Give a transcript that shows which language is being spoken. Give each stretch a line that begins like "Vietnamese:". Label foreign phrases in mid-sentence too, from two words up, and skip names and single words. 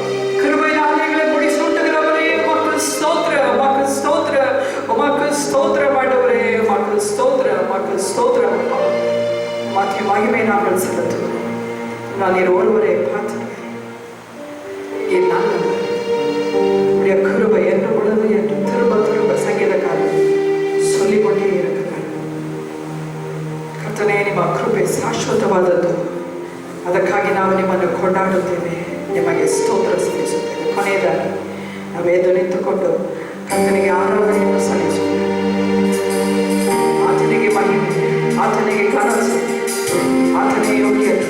Tamil: கிருபையினால் எங்களை முடிசூட்டுகிறவரே, உமக்கு ஸ்தோத்திரம், உமக்கு ஸ்தோத்திரம், உமக்கு ஸ்தோத்திரம் ஆண்டவரே, உமக்கு ஸ்தோத்திரம், உமக்கு ஸ்தோத்திரம் அப்பா. உமக்கு மகிமை நாங்கள் செலுத்துகிறோம். நான் நீர் ஒருவரை பார்த்து என் நல்லவர், உடைய கிருபை என்ன உள்ளது என்று திரும்ப திரும்ப சங்கீதக்காரர் சொல்லிக்கொண்டே இருக்கிறார்.
Kannada: ಕರ್ತನೇ, ನಿಮ್ಮ ಕೃಪೆ ಶಾಶ್ವತವಾದದ್ದು. ಅದಕ್ಕಾಗಿ ನಾವು ನಿಮ್ಮನ್ನು ಕೊಂಡಾಡುತ್ತೇವೆ, ನಿಮಗೆ ಸ್ತೋತ್ರ ಸಲ್ಲಿಸುತ್ತೇವೆ. ಕೊನೆಯದಾಗಿ ನಾವು ಎದ್ದು ನಿಂತುಕೊಂಡು ಕರ್ತನಿಗೆ ಆರಾಧನೆಯನ್ನು ಸಲ್ಲಿಸುತ್ತೇವೆ. ಆತನಿಗೆ ಮಹಿಮೆ, ಆತನಿಗೆ ಕನಸು, ಆತನೇ ಯೋಗ್ಯತೆ.